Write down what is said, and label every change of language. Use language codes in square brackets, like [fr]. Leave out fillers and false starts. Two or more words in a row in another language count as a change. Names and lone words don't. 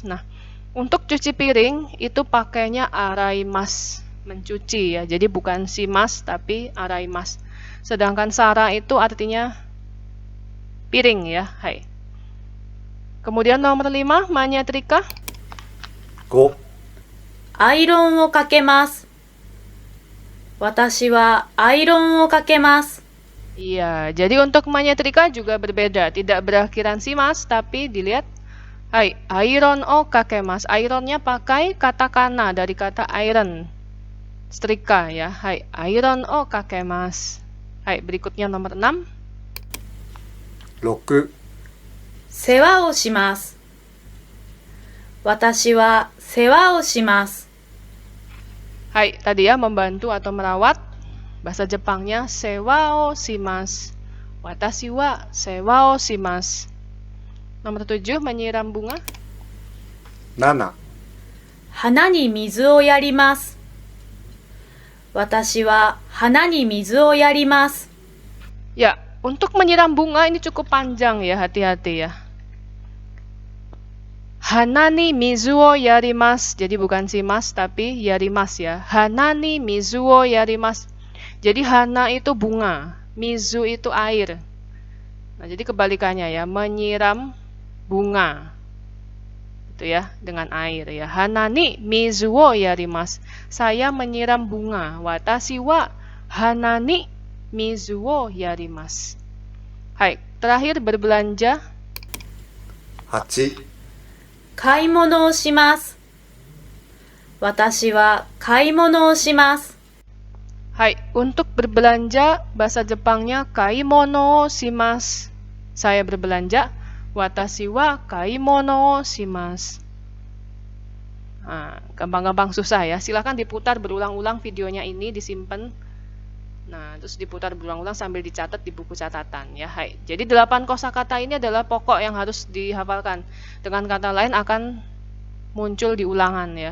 [id] Nah, untuk cuci piring itu pakainya araimasu, mencuci ya. Jadi bukan shimasu tapi araimasu. Sedangkan sara itu artinya piring ya. Hai. Kemudian nomor 5, manyatrika. [ja] 5、アイロンをかけます。私はアイロンをかけます。 [id] Iya, jadi untuk manyatrika juga berbeda. Tidak berakhiran shimasu tapi dilihat. [ja] はい、アイロンをかけます. [id] Ironnya pakai kata kana dari kata iron. Setrika ya. [ja] はい、アイロンをかけます. [id] Hai, berikutnya nomor 6. [ja] 6、世話をします。私は世話をします。 [id] Hai, tadi ya membantu atau merawat. Bahasa Jepangnya [ja] 世話をします. 私は世話をします. [id] Nomor 7, menyiram bunga. [ja] 7、花に水をやります。私は花に水をやります。 [id] Ya, untuk menyiram bunga ini cukup panjang ya, hati-hati ya. [ja] 花に水をやります. [id] Jadi bukan shimasu tapi yarimasu ya. [ja] 花に水をやります. [id] Jadi hana itu bunga, mizu itu air. Nah, jadi kebalikannya ya, menyiram bunga. Itu ya, dengan air ya. [ja] 花に水をやります. [id] Saya menyiram bunga. [ja] 私は花に水をやります. [id] Hai, terakhir berbelanja. [ja] 8、買い物をします。私は買い物をします。 [id] Hai, untuk berbelanja bahasa Jepangnya [ja] 買い物をします. [id] Saya berbelanja. [ja] 私は買い物をします. [id] Nah, gampang-gampang susah ya. Silahkan diputar berulang-ulang videonya ini, disimpan. Nah, terus diputar berulang-ulang sambil dicatat di buku catatan ya. Hai. Jadi 8 kosakata ini adalah pokok yang harus dihafalkan. Dengan kata lain akan muncul di ulangan ya.